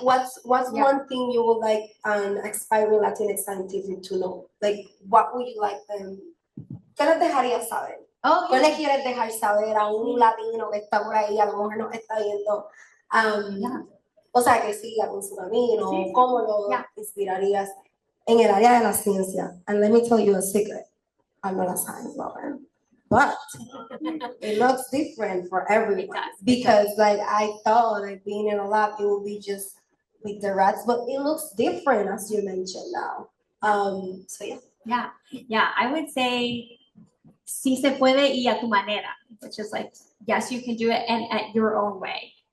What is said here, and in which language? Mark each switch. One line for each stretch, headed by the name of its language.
English: What's one thing you would like an aspiring Latinx scientific to know? Like, what would you like them?
Spanish: ¿Qué les dejarías saber? Oh, ¿Qué le quieres dejar saber a un latino que está por ahí, a lo mejor nos está viendo? O sea, que siga con su camino, ¿cómo lo inspirarías en el área de la ciencia?
English: And let me tell you a secret. I'm not a science lover, but it looks different for everyone. Because like I thought like being in a lab, it would be just with the rats, but it looks different as you mentioned now. So yeah, I would say
Spanish: sí se puede y a tu manera,
English: which is like, yes, you can do it, and at your own way.